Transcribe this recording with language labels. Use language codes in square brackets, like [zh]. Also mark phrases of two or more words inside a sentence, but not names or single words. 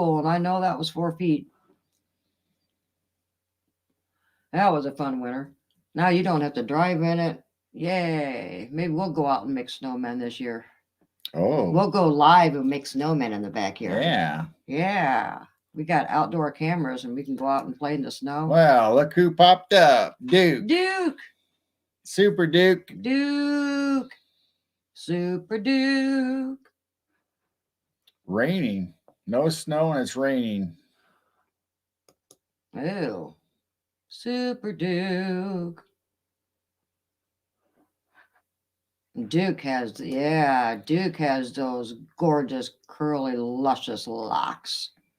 [en] And I know that was 4 feet. That was a fun winter. Now you don't have to drive in it. Yay. Maybe we'll go out and make snowmen this year. Oh, We'll go live and make snowmen in the backyard. yeah. Yeah. We got outdoor cameras and we can go out and play in the snow. Well, look who popped up. Duke. Duke. Super Duke. Duke. Super Duke. Raining. No snow and it's raining. Oh. Super Duke. Duke has those gorgeous, curly, luscious locks.